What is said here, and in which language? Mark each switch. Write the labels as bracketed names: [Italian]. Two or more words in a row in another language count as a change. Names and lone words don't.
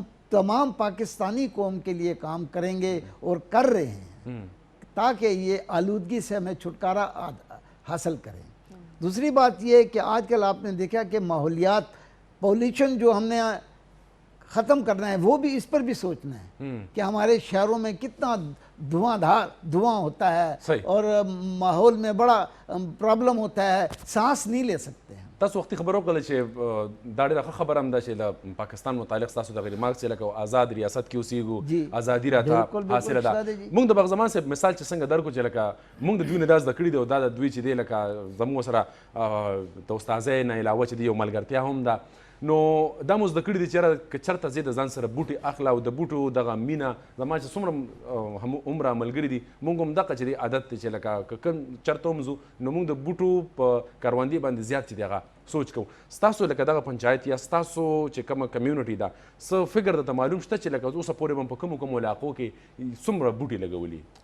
[Urdu] تمام پاکستانی قوم کے لیے کام کریں گے اور کر رہے ہیں تاکہ یہ آلودگی سے ہمیں چھٹکارا حاصل کریں دوسری بات یہ ہے کہ آج کل آپ نے دیکھا کہ ماحولیات پولیوشن جو ہم نے ختم کرنا ہے وہ بھی اس پر بھی سوچنا ہے کہ ہمارے شہروں میں کتنا دھواں ہوتا ہے اور ماحول میں بڑا پرابلم ہوتا ہے سانس نہیں لے سکتے ہیں [Pashto] تاسو وختي خبر وکړه چې دا ډېره ښه خبره هم ده چې له پاکستان متعلق ستاسو دغه ریمارکس چې لکه آزاد ریاست کې اوسېږو ازادي راته حاصله ده موږ د بغزمان صاحب مثال چې څنګه درکړو چې لکه موږ د دوی نه دا زده کړي دي او دا د دوی چې دی لکه زموږ سره د استاذۍ نه علاوه چې دی یو ملګرتیا هم ده نو دا مو زده کړي دي چې که چېرته ځې د ځان سره بوټي اخله او د بوټو دغه مینه زما چې څومره عمره ملګري دي موږ هم دغه چې دی عادت دی چې لکه که کوم چېرته هم ځو نو موږ د بوټو په کروندې باندې زیات چې دی هغه سوچ کوو ستاسو لکه دغه پنچایت یا ستاسو چې کومه کمیونټي ده څه فکر درته معلوم شته چې لکه اوسه پورې به په کومو کومو علاقو کې څومره بوټي لګولي